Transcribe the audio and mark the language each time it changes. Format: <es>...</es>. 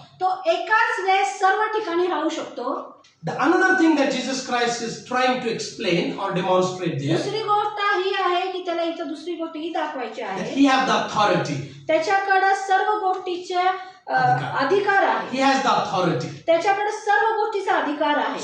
<mr>तो एकाच वेळेस सर्व ठिकाणी राहू शकतो.</mr> <en>The another thing that Jesus Christ is trying to explain or demonstrate there,</en> <mr>दुसरी गोष्ट ही आहे की त्याला इथे दुसरी गोष्ट ही दाखवायची</mr> <en>that</en> <mr>आहे</mr> <en>he have the authority.</en> <mr>त्याच्याकडे सर्व गोष्टीचे अधिकार आहे.</mr> <en>He has the authority.</en> <mr>त्याच्याकडे सर्व गोष्टीचा अधिकार आहे.</mr>